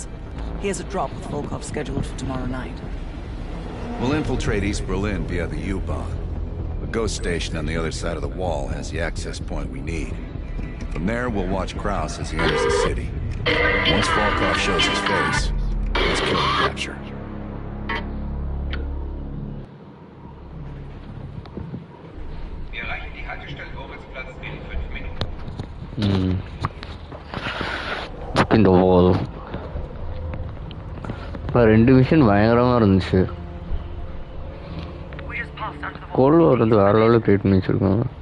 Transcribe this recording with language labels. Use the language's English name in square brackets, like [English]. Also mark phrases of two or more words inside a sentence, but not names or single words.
[English] He has a drop with Volkov scheduled for tomorrow night. We'll infiltrate East Berlin via the U-Bahn. The ghost station on the other side of the wall has the access point we need. From there, we'll watch Kraus as he enters the city. Once Volkov shows his face, let's kill and capture. [German] Wir erreichen die Haltestelle Moritzplatz in 5 Minuten. [English] In the wall. [Tamil] ரெண்டு மிஷன் பயங்கரமா இருந்துச்சு. [English] Cold War [Tamil] வந்து வேற லெவலில் கிரியேட் பண்ணி வச்சிருக்காங்க.